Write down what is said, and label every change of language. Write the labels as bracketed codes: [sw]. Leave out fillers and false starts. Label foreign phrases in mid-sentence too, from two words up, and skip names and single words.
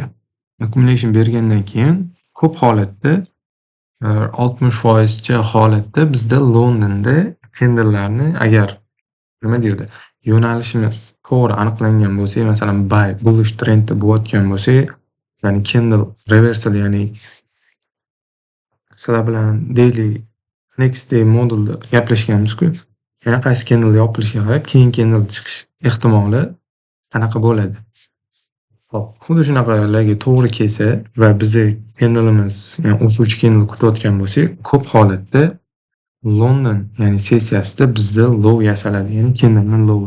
[uz] Accumulation bergandan keyin ko'p holatda 60% holatda bizda Londonda candle'larni agar nima deydi, yo'nalishimiz to'g'ri aniqlangan bo'lsa, masalan [en] buy bullish [uz] trendda bo'layotgan bo'lsa, ya'ni [en] candle reversal, [uz] ya'ni sizlar bilan [en] daily next day [uz] modelda gaplashganmiz-ku. Yana qaysi candle yopilishiga qarab keyin candle chiqish ehtimoli qanaqa bo'ladi. Hop, xuddi shunaqalarga to'g'ri kelsa va bizni candle'imiz, ya'ni o'suvchi candle kutayotgan bo'lsak, ko'p holatda London, ya'ni sessiyasida bizda low yasaladi, ya'ni candle'ning low.